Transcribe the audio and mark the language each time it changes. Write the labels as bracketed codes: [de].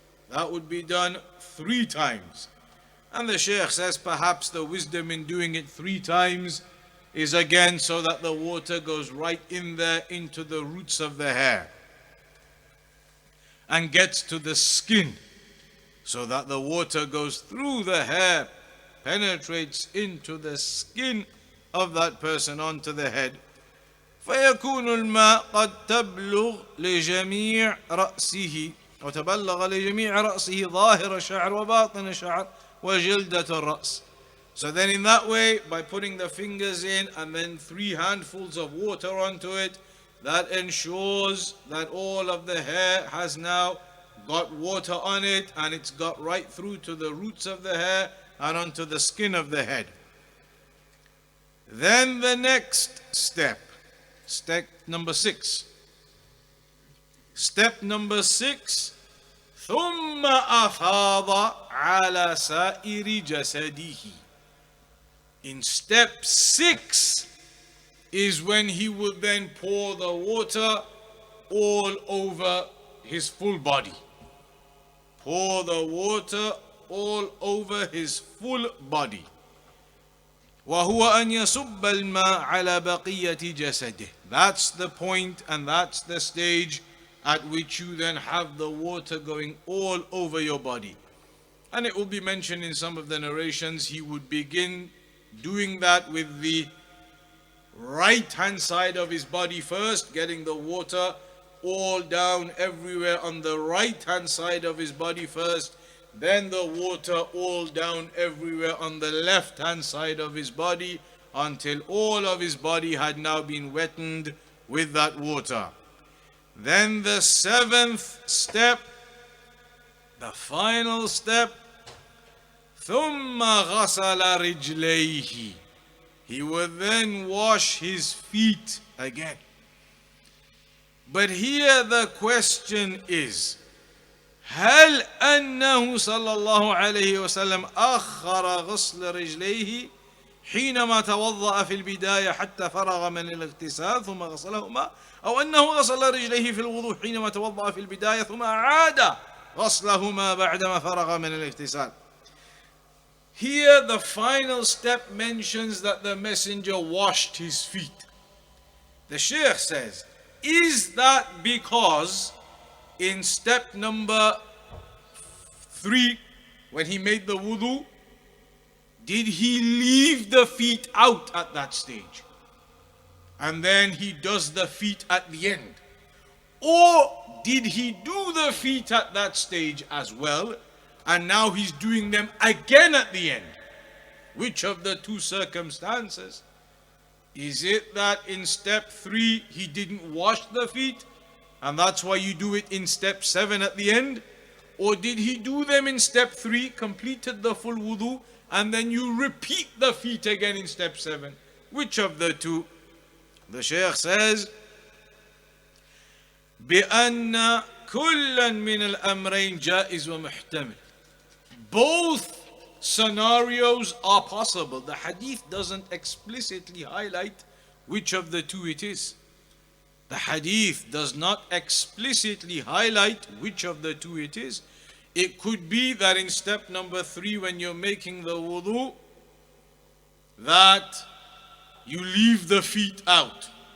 [en] That would be done 3 times. And the Shaykh says perhaps the wisdom in doing it 3 times is again so that the water goes right in there into the roots of the hair and gets to the skin, so that the water goes through the hair, penetrates into the skin of that person onto the head. [ar] فيكون الماء قد تبلغ لجميع رأسه وتبلغ لجميع رأسه ظاهر الشعر وباطن الشعر وجلدة الرأس. [en] So then in that way, by putting the fingers in and then 3 handfuls of water onto it, that ensures that all of the hair has now got water on it, and it's got right through to the roots of the hair and onto the skin of the head. Then the next step number 6. Step number 6, [ar] ثم أفاض على سائر جسده. [en] In step 6 is when he would then pour the water all over his full body. Pour the water all over his full body. [ar] وهو أن يصب الماء على بقية جسده. [en] That's the point and that's the stage at which you then have the water going all over your body. And it will be mentioned in some of the narrations, he would begin doing that with the right hand side of his body first, getting the water all down everywhere on the right hand side of his body first, then the water all down everywhere on the left hand side of his body, until all of his body had now been wetted with that water. Then the 7th step, the final step, [ar] ثم غسل رجليه. [en] He would then wash his feet again. But here the question is, [ar] هل أنه صلى الله عليه وسلم أخر غسل رجليه حينما توضأ في البداية حتى فرغ من الاغتسال ثم غسلهما، أو أنه غسل رجليه في الوضوء حينما توضأ في البداية ثم أعاد غسلهما بعدما فرغ من الاغتسال. [en] Here the final step mentions that the messenger washed his feet. The Shaykh says, is that because in step number 3, when he made the wudu, did he leave the feet out at that stage? And then he does the feet at the end? Or did he do the feet at that stage as well, and now he's doing them again at the end? Which of the two circumstances? Is it that in step 3 he didn't wash the feet, and that's why you do it in step 7 at the end? Or did he do them in step 3, completed the full wudu, and then you repeat the feet again in step 7? Which of the two? The Shaykh says, [ar] بأن كلا من الأمرين جائز ومحتمل. [en] Both scenarios are possible. The hadith doesn't explicitly highlight which of the two it is. The hadith does not explicitly highlight which of the two it is. It could be that in step number 3, when you're making the wudu, that you leave the feet out.